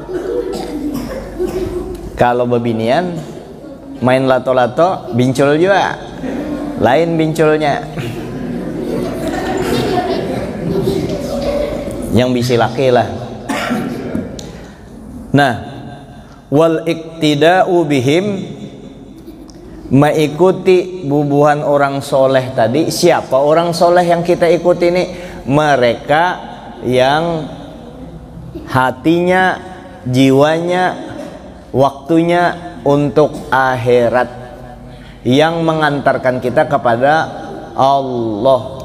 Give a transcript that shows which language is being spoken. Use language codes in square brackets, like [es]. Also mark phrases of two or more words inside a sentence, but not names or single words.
[bjn] Kalau bebinian main lato bincul juga, lain binculnya. Yang bisi laki lah. Nah, [ar] والاقتداء بهم, [bjn] mengikuti bubuhan orang soleh tadi. [id] Siapa orang soleh yang kita ikuti ini? Mereka yang hatinya, jiwanya, waktunya untuk akhirat, yang mengantarkan kita kepada Allah.